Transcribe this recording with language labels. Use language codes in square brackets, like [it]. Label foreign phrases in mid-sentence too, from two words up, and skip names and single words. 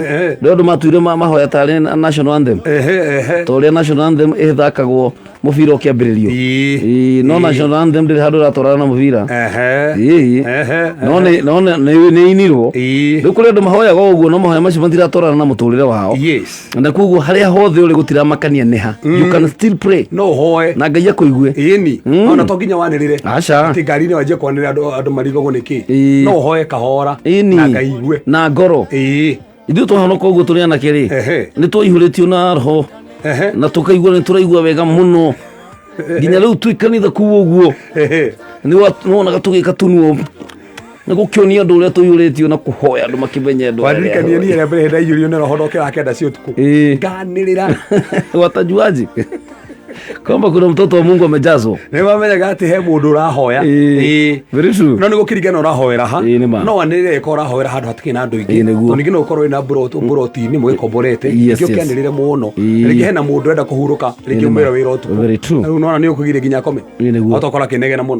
[ki] Rĩu andũ matuire mahoya tarĩ [en] national anthem [ki] ta ũrĩa [en] national anthem [ki] ĩthakagwo mũbira ũkĩambĩrĩrio. No [en] national anthem [ki] ndĩrĩ handũ ĩratwarana na mũbira no nĩ inirwo. Rĩu kũrĩ andũ mahoyaga ũguo no mahoya macio matiratwarana na mũtũrĩre wao, na koguo harĩa hothe ũrĩ gũtiramakania nĩ ha. [en] You can still pray [ki] no hoye na Ngai akũigue ona to nginya wanĩrĩre atĩ ngari-inĩ wanjie kwanĩrĩra andũ marigagwo nĩkĩ. No hoye kahora na Ngai igue na ngoro. Ithuĩ tũhanoka ũguo tũrĩ anake rĩ nĩ twaihũrĩtio na Roho na tũkaigua nĩ tũraigua wega mũno nginya rĩu twĩ kanitha kuu ũguo nĩ wonaga tũgĩka tunuo nĩ gũkĩonia andũ ũrĩa tũihũrĩtio na kũhoya andũ makĩmenye andũ waririkania niĩ rĩa mbere ndaihũrio nĩ Roho ndokĩra kenda cia ũtukũ nganĩrĩra [sw] watajuaji kwamba kuna mtoto wa Mungu amejazwa. [ki] Nĩ mamenyaga atĩ he mũndũ ũrahoya. [en] Very true. [ki] No nĩ gũkĩringana ũrahoera ha no wanĩrĩre ko ũrahoera handũ hatikĩ na andũ aingĩ to ningĩ no ũkorwo wĩna mburoti-inĩ mũgĩkomborete ningĩ ũkĩanĩrĩre mũno rĩngĩ hena mũndũ ũrenda kũhurũka rĩngĩ ũmwĩra wĩra ũtukũ. [en] Very true. [ki] Rĩu nona nĩ ũkũgire nginya akome otokora kĩnegena mũno